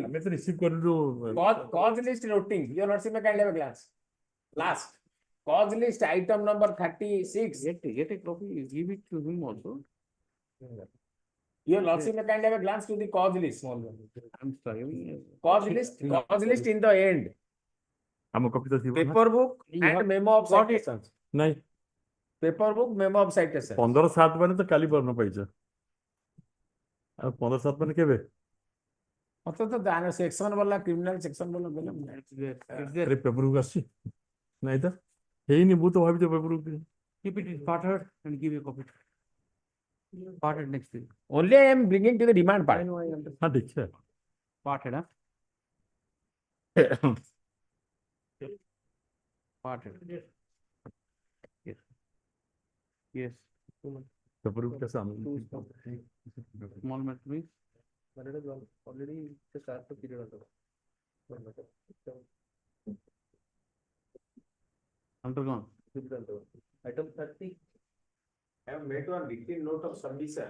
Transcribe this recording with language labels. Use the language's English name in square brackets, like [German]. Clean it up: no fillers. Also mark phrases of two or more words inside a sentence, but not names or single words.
[English] Cause list noting. Your lordship may kindly have a glance. Last. Cause list item number 36. Get a copy. Give it to him also. Your lordship may kindly have a glance to the cause list. I'm sorry. Cause list in the end. [Odia] ଆମ କପି ତ ଥିବ ନା? [English] Paper book and memo of got it. citations. [Odia] ନାଇଁ [English] Paper book, memo of citations. [Odia] 15/7 ମାନେ ତ କାଲି ପରଦିନ ପାଇଛ ଆଉ 15/7 ମାନେ କେବେ? ମତେ ତ ଜାଣ ସେକ୍ସନ ବାଲା [English] criminal section [Odia] ବାଲା ବୋଲେ ଆରେ [English] paper book [Odia] ଆସିଛି ନାଇଁ ତ ହେଇନି ମୁଁ ତ ଭାବିଛି [English] paper book Keep it parted and give a copy. Parted next week. only I am bringing to the demand part. [Odia] ହଁ ଦେଖିବା [English] Parted, huh? Parted. Yes. Yes. paper book [Odia] ଟା ସାମନେ [English] Small matter means already the start the period of undergone. Item 30. I have made one written note of submission.